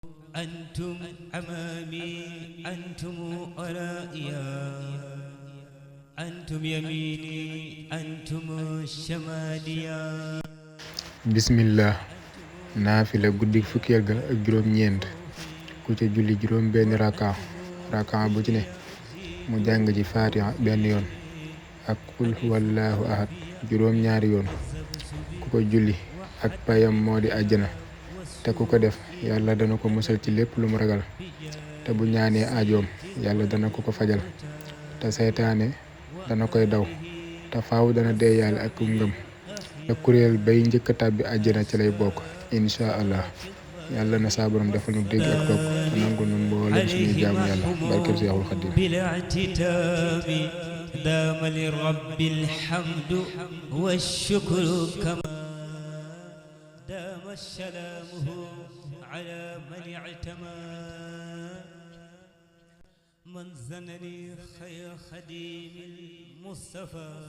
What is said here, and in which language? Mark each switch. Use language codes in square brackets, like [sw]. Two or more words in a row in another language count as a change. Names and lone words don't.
[ar] أنتم أمامي أنتم ورائيا أنتم يميني أنتم شماليا [wo] bismillah naafila guddik fukkeel ga ak juróom-ñeent ku ca julli juróom benn raka bu ci ne mu jàng ci faatiha benn yoon ak [ar] قل هو الله [wo] ahad juróom-ñaari yoon ku ko julli ak payam moo di àjjana te ku ko def yàlla dana ko musal ci lépp lu mu ragal te bu ñaanee ajoom yàlla dana ko ko fajal te seytaane dana koy daw te faaw dana dee yàlla ak ngëm te kuréel bay njëkk a tàbbi àjjana ci lay bokk [ar] إن شاء الله [wo] yàlla na saa borom defal nu dégg ak topp te nangu nu mboolem suñuy jaamu yàlla barkeb Seexul Xadiim [ar] دام للرب الحمد والشكر كما دام سلامه على من اعتمى من زنني خير خديم المصطفى